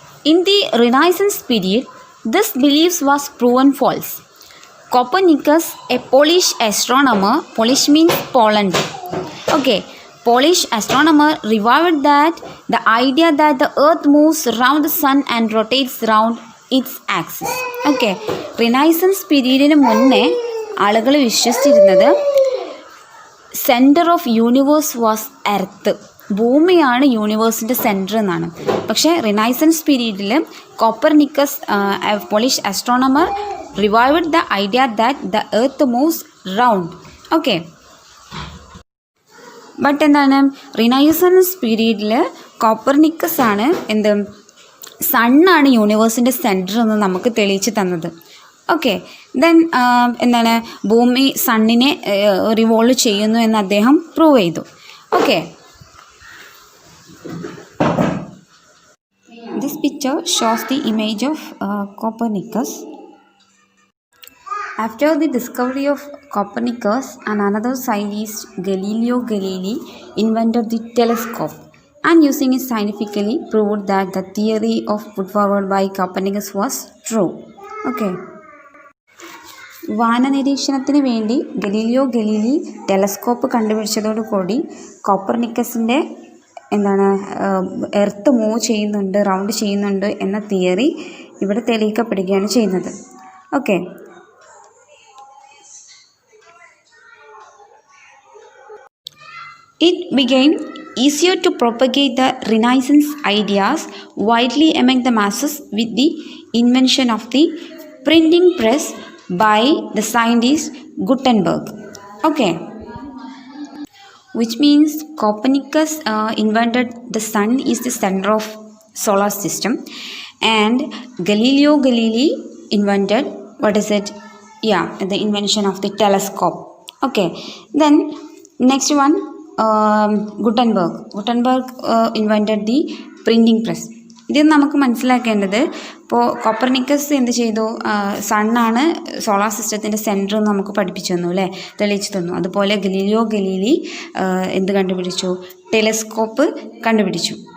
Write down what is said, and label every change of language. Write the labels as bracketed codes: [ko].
[en] In the Renaissance period, this belief was proven false. Copernicus, a Polish astronomer, Polish means Poland. Okay, Polish astronomer revived that the idea that the earth moves around the sun and rotates around its axis. [ml] Okay, Renaissance പീരീഡിന് മുന്നേ ആളുകൾ വിശ്വസിച്ചിരുന്നത് [en] centre of universe was earth, [ml] ഭൂമിയാണ് യൂണിവേഴ്സിൻ്റെ centre എന്നാണ്. പക്ഷേ renaissance പീരീഡിൽ [en] Copernicus, Polish astronomer, revived the idea that the earth moves round. [ml] Okay, but എന്താണ്, renaissance പീരീഡിൽ Copernicus ആണ് എന്ത് സണ്ണാണ് യൂണിവേഴ്സിൻ്റെ സെൻറ്റർ എന്ന് നമുക്ക് തെളിയിച്ച് തന്നത്. ഓക്കെ, ദെൻ എന്താണ്, ഭൂമി സണ്ണിനെ റിവോൾവ് ചെയ്യുന്നു എന്ന് അദ്ദേഹം പ്രൂവ് ചെയ്തു. [en] Okay, this picture shows the image of Copernicus. After the discovery of Copernicus and another scientist, Galileo Galilei invented the telescope and using it scientifically proved that the theory of put forward by Copernicus was true. Okay. [ml] വാനനിരീക്ഷണത്തിന് വേണ്ടി Galileo Galilei telescope കണ്ടുപിടിച്ചതോടുകൂടി കോപ്പർനിക്കസിൻ്റെ എന്താണ് earth move ചെയ്യുന്നുണ്ട്, round ചെയ്യുന്നുണ്ട് എന്ന theory ഇവിടെ തെളിയിക്കപ്പെടുകയാണ് ചെയ്യുന്നത്. [en] Okay, it became easier to propagate the Renaissance ideas widely among the masses with the invention of the printing press by the scientist Gutenberg. Okay, which means Copernicus invented the sun is the center of solar system, and Galileo Galilei invented, what is it? Yeah, the invention of the telescope. Okay, then next one, Gutenberg invented the printing press. [ml] ഇത് നമുക്ക് മനസ്സിലാക്കേണ്ടത്, ഇപ്പോൾ Copernicus എന്ത് ചെയ്തു, സണ്ണാണ് solar സിസ്റ്റത്തിൻ്റെ centre എന്ന് നമുക്ക് പഠിപ്പിച്ചു തന്നു അല്ലേ, തെളിയിച്ചു തന്നു. അതുപോലെ ഗലീലിയോ ഗലീലി എന്ത് കണ്ടുപിടിച്ചു, ടെലസ്കോപ്പ് കണ്ടുപിടിച്ചു.